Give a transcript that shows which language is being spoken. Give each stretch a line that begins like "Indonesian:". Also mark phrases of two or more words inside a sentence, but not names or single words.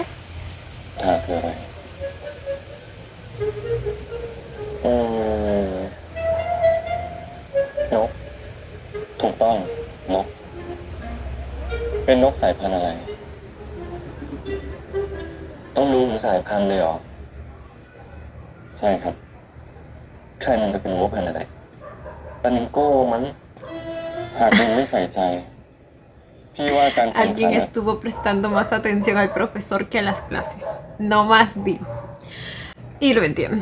Thai: คืออะไรนก ถูกต้อง นก เป็นนกสายพันธุ์อะไร ต้องรู้ถึงสายพันธุ์เลยเหรอ ใช่ครับ ใครมันจะเป็นวัวพันธุ์อะไรปานิโก้มั้งหากมึงไม่ใส่ใจ พี่ว่าการแข่งขัน
Spanish: Alguien estuvo prestando más atención al profesor que a las clases. No más digo. Y lo entiendo.